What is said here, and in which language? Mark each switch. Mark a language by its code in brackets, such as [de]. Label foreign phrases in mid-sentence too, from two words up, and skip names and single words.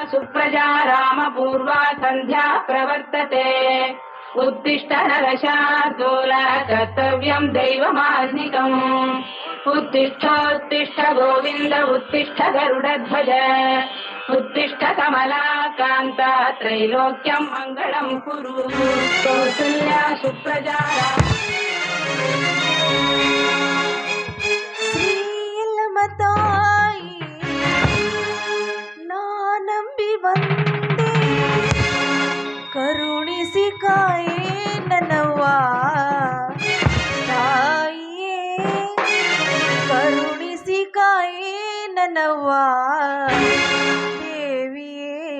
[sa] सुप्रजा रामपूर्वा सन्ध्या प्रवर्तते उत्तिष्ठ नरशार्दूल कर्तव्यं दैवमान्निकम् उत्तिष्ठोत्तिष्ठ गोविन्द उत्तिष्ठ गरुडध्वज उत्तिष्ठ कमलाकान्ता त्रैलोक्यं मङ्गलं कुरु कौसल्या सुप्रजा [kn] ತಾಯಿ ನಾನಂಬಿ ಬಂದೆ ಕರುಣಿಸಿ ಕಾಯೇ ನನ್ನವ್ವ ತಾಯಿಯೇ ಕರುಣಿಸಿ ಕಾಯೇ ನನ್ನವ್ವ ದೇವಿಯೇ